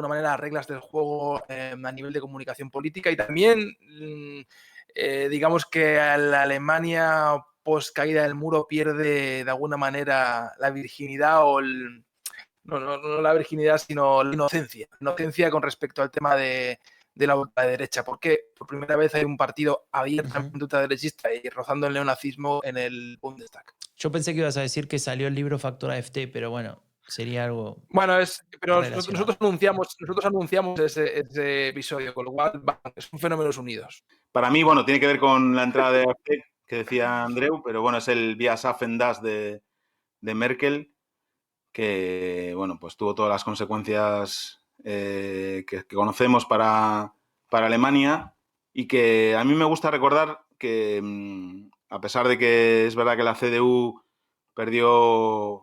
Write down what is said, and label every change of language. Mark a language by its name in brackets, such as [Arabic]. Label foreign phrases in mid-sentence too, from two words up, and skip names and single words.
[Spanish] alguna manera las reglas del juego a nivel de comunicación política y también digamos que la Alemania post caída del muro pierde de alguna manera la virginidad o no la virginidad, sino la inocencia con respecto al tema de la derecha, porque por primera vez hay un partido abiertamente ultraderechista y rozando el neonazismo en el Bundestag. Yo pensé que ibas a decir que salió el libro Factor AfD, pero bueno, sería algo. Bueno, pero nosotros anunciamos ese episodio, con lo cual son fenómenos unidos. Para mí, bueno, tiene que ver con la entrada de AfD que decía Andreu, pero bueno, es el [German] Wir schaffen das [Spanish] de Merkel, que bueno, pues tuvo todas las consecuencias que conocemos para Alemania y que a mí me gusta recordar que a pesar de que es verdad que la CDU perdió